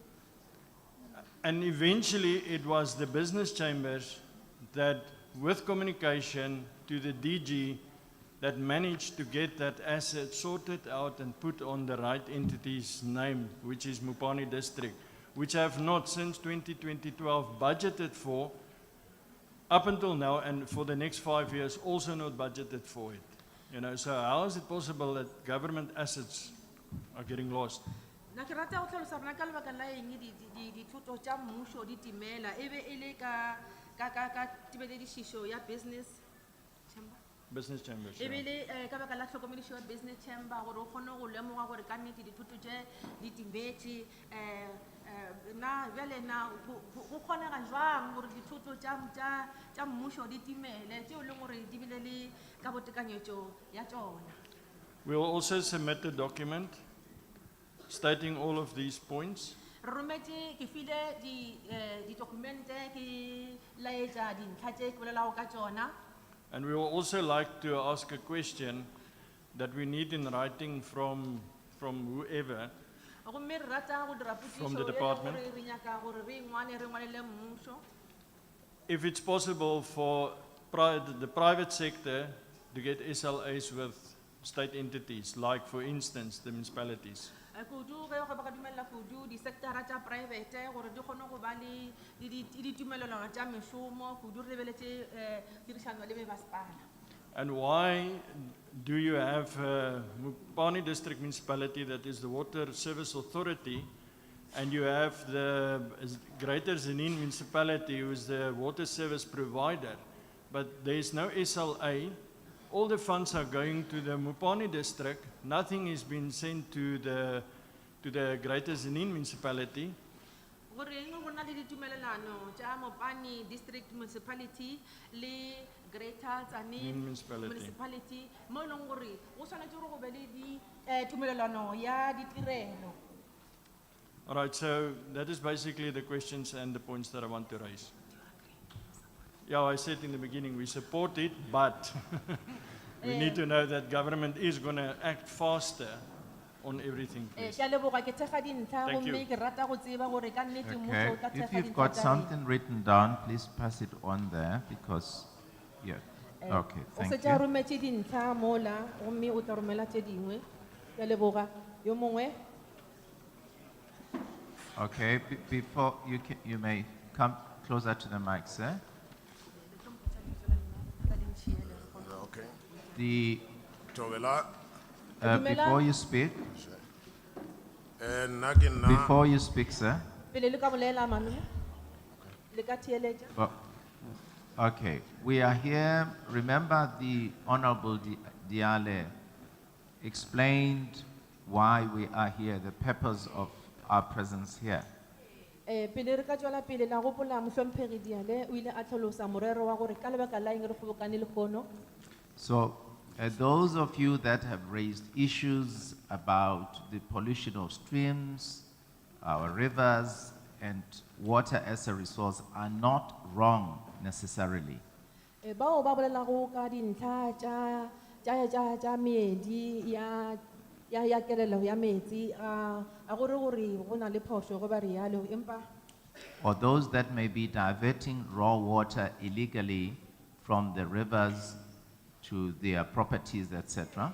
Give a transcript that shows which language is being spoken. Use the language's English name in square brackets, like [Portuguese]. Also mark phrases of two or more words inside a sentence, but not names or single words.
[English] And eventually it was the business chambers that, with communication to the DG, that managed to get that asset sorted out and put on the right entity's name, which is Mupani District, which have not since 2012 budgeted for, up until now, and for the next 5 years also not budgeted for it. You know, so how is it possible that government assets are getting lost? [Northern Sotho] Na ke rata go tlhalosa rona ka lebaka la eng dithoto tša mmušo di timela e be e le ka tebeledišišo ya [English] business chamber. Business chambers. [Northern Sotho] E be [English] Yeah. [Northern Sotho] le ka baka la tlhokomedišo ya [English] business chamber [Northern Sotho] gore o kgone go lemoga gore ka nnete dithoto tše di timetše na bjale na go kgonega jwang gore dithoto tša mmušo di timele tšeo e leng gore di bile le ka botekanyetšo ya tšona. [English] We will also submit a document stating all of these points. [Northern Sotho] Re rometše ke file ditokumente ke laetša dintlha tše ke bolelago ka tšona. [English] And we will also like to ask a question that we need in writing from whoever. [Northern Sotho] Gomme re rata go dira [English] From the [Northern Sotho] potšišo e le [English] department. [Northern Sotho] gore re nyaka gore re ngwalele mmušo. [English] If it's possible for the private sector to get SLAs with state entities, like for instance the municipalities. [Northern Sotho] Kudu ge go ba ka dumella kudu di sectora tša private gore di kgone go ba le ditumelelano tša mešomo kudu re lebeletše tirišano le masepala. [English] And why do you have Mupani District Municipality, that is the Water Service Authority, and you have the Greater Zanin Municipality, who is the water service provider, but there is no SLA? All the funds are going to the Mupani District. Nothing is being sent to the Greater Zanin Municipality. [Northern Sotho] Gore eng go na le ditumelelano tša Mopani District Municipality le Greater Tzaneen Municipality mo e leng gore go tshwanetse gore go be le tumelelano ya ditirelo. [English] All right, so that is basically the questions and the points that I want to raise. Yeah, I said in the beginning, we support it, but we need to know that government is going to act faster on everything, please. [Northern Sotho] Ke a leboga ke thekga dintlha [English] Thank you. [Northern Sotho] gomme ke rata go tseba gore ka nnete [English] Okay, [Northern Sotho] mmušo o tla [English] if [Northern Sotho] thekga [English] you've [Northern Sotho] dintlha [English] got [Northern Sotho] tša rena. [English] something written down, please pass it on there because, yeah. Okay, [Northern Sotho] O [English] thank [Northern Sotho] setse a [English] you. [Northern Sotho] rometše dintlha mola gomme o tla romela tše dingwe. Ke a leboga. Yo mongwe? [English] Okay, before you may come closer to the mic, sir. Okay. The, [Northern Sotho] Tobela. [English] before you speak, [Northern Sotho] Nna ke nna [English] before you speak, sir. [Northern Sotho] Pele le ka bolela malome? Le ka theeletša? [English] Oh, okay, we are here. Remember, the Honorable Diale explained why we are here, the purpose of our presence here. [Northern Sotho] Pele re ka tswela pele la gopola mohlomphegi Diale o ile a tlhalosa morero wa gore ka lebaka la eng re kgobokane le kgono. [English] So, those of you that have raised issues about the pollution of streams, our rivers, and water as a resource are not wrong necessarily. [Northern Sotho] Bao ba bolelago ka dintlha tša meedi ya kelelo ya metsi a gore go na le phošo go ba rialo empa [English] Or those that may be diverting raw water illegally from the rivers to their properties, etc.